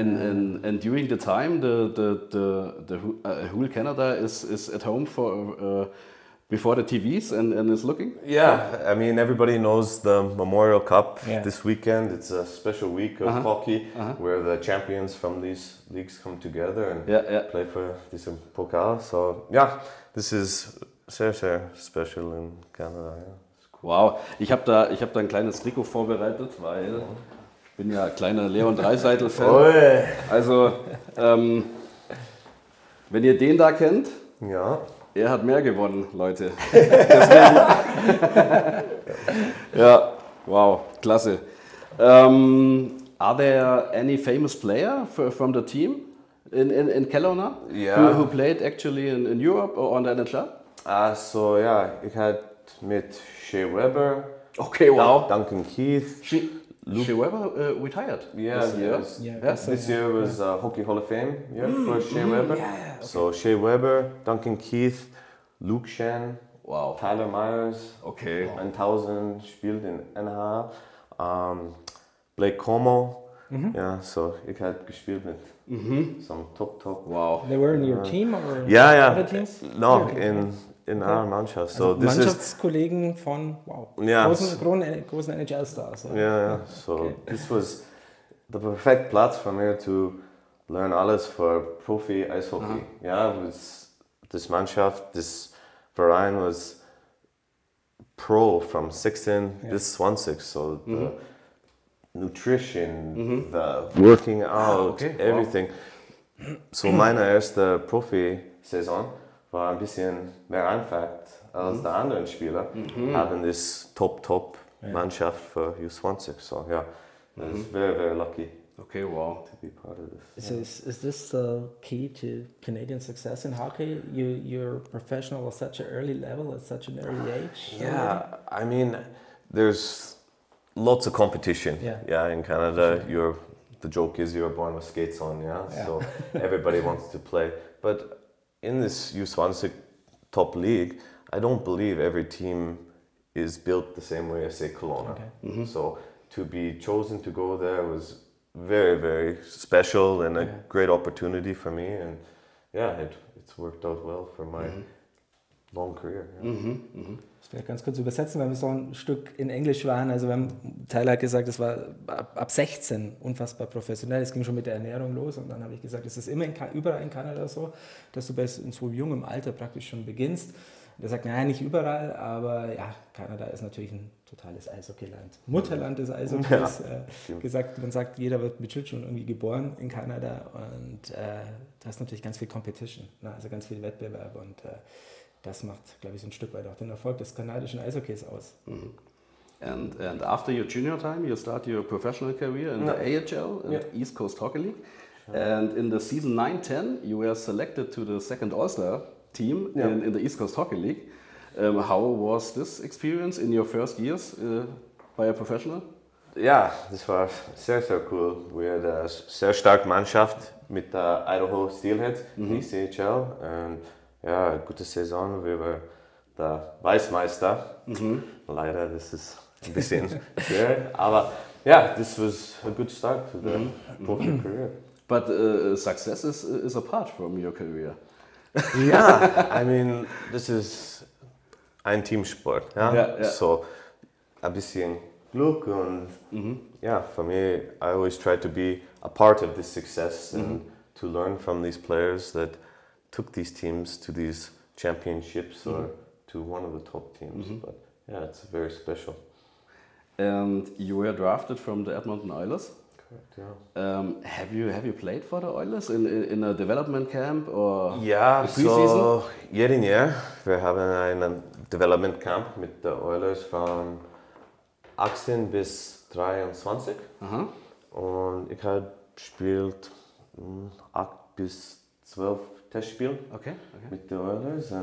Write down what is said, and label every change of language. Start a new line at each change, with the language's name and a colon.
English: And during the time, the whole Canada is at home for before the TVs and is looking. Yeah, I mean, everybody knows the Memorial Cup this weekend. It's a special week of hockey where the champions from these leagues come together and play for this Pokal. So yeah, this is
German: sehr, sehr
English: special in Canada. Yeah.
German: Wow, ich hab da ein kleines Trikot vorbereitet, weil ich bin ja kleiner Leon Draisaitl-Fan. Also, wenn ihr den da kennt, er hat mehr gewonnen, Leute. Deswegen, ja, wow, klasse.
English: Are there any famous player from the team in Kelowna who played actually in Europe or on the NHL?
German: So ja, ich hatte mit Shea Weber, okay, wow. Duncan Keith.
English: Shea Weber retired this year. This year was Hockey Hall of Fame for Shea Weber. Okay. So Shea Weber, Duncan Keith, Luke Shen, Tyler Myers, 1000
German: spielt in
English: NHL, Blake Como.
German: Ja, so ich habe gespielt mit
English: some top. Wow. They were in your team or other teams? No, in our Mannschaft. So this
German: Mannschaftskollegen von großen NHL-Stars.
English: So this was the perfect Platz for me to learn alles for Profi Eishockey. This Mannschaft, this Verein was pro from 16 bis 20. So the nutrition, the working out, everything.
German: So meine erste Profi-Saison war ein bisschen mehr einfach als die anderen Spieler. Haben this top Mannschaft für U20.
English: So yeah, I was very, very lucky. Okay, wow. To be part of this. So is this the key to Canadian success in hockey? You're professional at such an early level, at such an early age? Yeah, I mean, there's lots of competition. In Canada, the joke is you're born with skates on, so everybody wants to play. But in this U20 top league, I don't believe every team is built the same way as, say, Kelowna. Okay. So to be chosen to go there was very, very special and a great opportunity for me. And yeah, it's worked out well for my long career.
German: Ich werde ganz kurz übersetzen, weil wir so ein Stück in Englisch waren. Also Tyler hat gesagt, es war ab 16 unfassbar professionell. Es ging schon mit der Ernährung los und dann habe ich gesagt, es ist immer überall in Kanada so, dass du in so jungem Alter praktisch schon beginnst. Und er sagt, nein, nicht überall, aber ja, Kanada ist natürlich ein totales Eishockeyland. Mutterland des Eishockeys. Man sagt, jeder wird mit schon irgendwie geboren in Kanada und du hast natürlich ganz viel Competition, ne? Also ganz viel Wettbewerb und das macht, glaube ich, so ein Stück weit auch den Erfolg des kanadischen Eishockeys aus.
English: And after your junior time, you start your professional career in the AHL, in the East Coast Hockey League. And in the season 9-10, you were selected to the second All-Star team in the East Coast Hockey League. How was this experience in your first years by a professional?
German: Ja, das war sehr, sehr cool. Wir hatten eine sehr starke Mannschaft mit der Idaho Steelheads, die CHL. Und ja, gute Saison. Wir waren der Weißmeister. Leider, das ist ein bisschen schwer. Aber ja,
English: this was a good start to the professional career. But success is apart from your career. Yeah, I mean, this is
German: ein Teamsport. Ja? So ein bisschen Glück und
English: for me, I always try to be a part of this success and to learn from these players that took these teams to these championships or to one of the top teams. But yeah, it's very special. And you were drafted from the Edmonton Oilers. Correct, yeah. Have you played for the Oilers in a development camp or
German: Ja,
English: preseason?
German: so jeden Jahr. Wir haben einen Development Camp mit den Oilers von 18 bis 23. Und ich habe gespielt 8 bis 12 Testspiele mit den Oilers.